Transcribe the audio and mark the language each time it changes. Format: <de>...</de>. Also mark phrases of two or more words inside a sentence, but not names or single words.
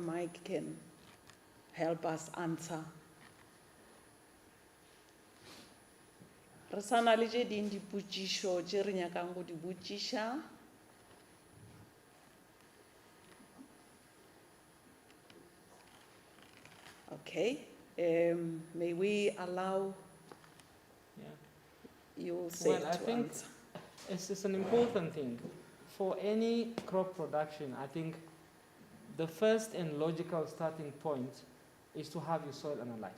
<en>Mike can help us answer?</en> <nso>Re sana le tše ding dipotšišo tše re nyakang go di botšiša.</nso> <en>Okay, may we allow you say Well, I think it's an important thing. For any crop production, I think the first and logical starting point is to have your soil analyzed.</en>